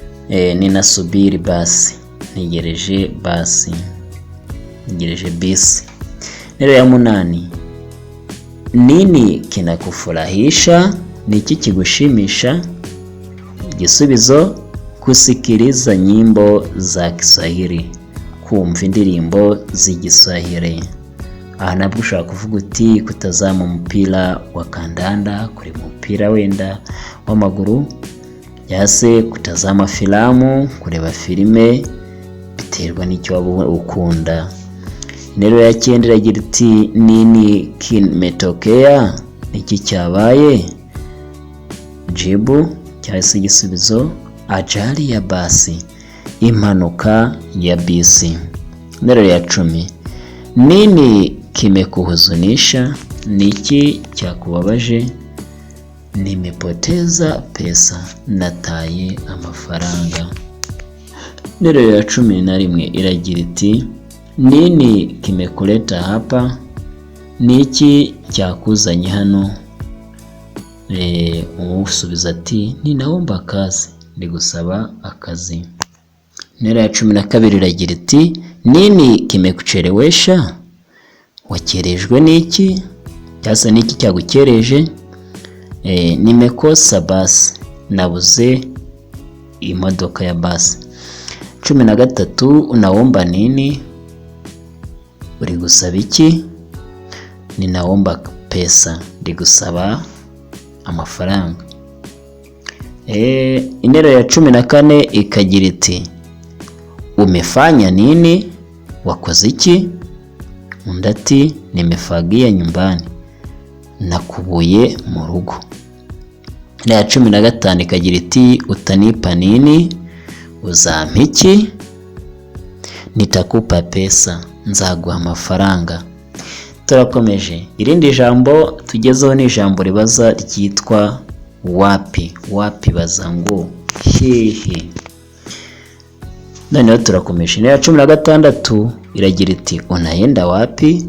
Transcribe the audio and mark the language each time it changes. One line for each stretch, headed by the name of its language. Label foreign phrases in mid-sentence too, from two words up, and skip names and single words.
Swahili: Ninasubiri basi.
Kinyarwanda: Ntegereje basi. Ntegereje bisi. Interuro ya 8,
Swahili: nini kinakufurahisha?
Kinyarwanda: Ni iki kigushimisha? Igisubizo,
Swahili: kusikiliza nyimbo za Kiswahili,
Kinyarwanda: kumva indirimbo z'igiswahili. Aha nabwo ushobora kuvuga uti kutazama umupira wa kandanda, kuri umupira wenda w'amaguru, yase
Swahili: kutazama filamu,
Kinyarwanda: kureba filime, biterwa n'icyo waba ukunda. Interuro ya 9 iragira iti
Swahili: nini kimetokea?
Kinyarwanda: Iki cyabaye? Jibu cyangwa se igisubizo,
Swahili: ajali ya basi,
Kinyarwanda: impanuka ya bisi. Interuro ya 10,
Swahili: nini kimekuhuzunisha?
Kinyarwanda: Ni iki cyakubabaje?
Swahili: Nimepoteza pesa,
Kinyarwanda: nataye amafaranga. Interuro ya 11 iragira iti
Swahili: nini kimekuleta hapa?
Kinyarwanda: Ni iki cyakuzanye hano? Umusubiza ati
Swahili: ninaomba kazi,
Kinyarwanda: ndi gusaba akazi. Interuro ya 12 iragira iti
Swahili: nini kimekuchelewesha?
Kinyarwanda: Wakerejwe n'iki? Cyasa n'iki cyagukereje?
Swahili: Nimekosa basi,
Kinyarwanda: nabuze imodoka ya basi.
Swahili: 13, unaomba nini?
Kinyarwanda: Uri gusaba iki?
Swahili: Ninaomba pesa,
Kinyarwanda: ndi gusaba amafaranga. Interuro ya 14 ikagira iti
Swahili: umefanya nini?
Kinyarwanda: Wakoze iki? Undi ati
Swahili: nimefagia nyumbani,
Kinyarwanda: nakubuye mu rugo. Interuro ya 15 ikagira iti
Swahili: utanipa nini?
Kinyarwanda: Uzampa iki?
Swahili: Nitakupa pesa,
Kinyarwanda: nzaguha amafaranga. Turakomeje. Irindi jambo tugezeho ni ijambo ribaza ryitwa wapi. Wapi baza ngo hehe. Noneho turakomeje. Interuro ya 16 iragira iti
Swahili: unaenda wapi?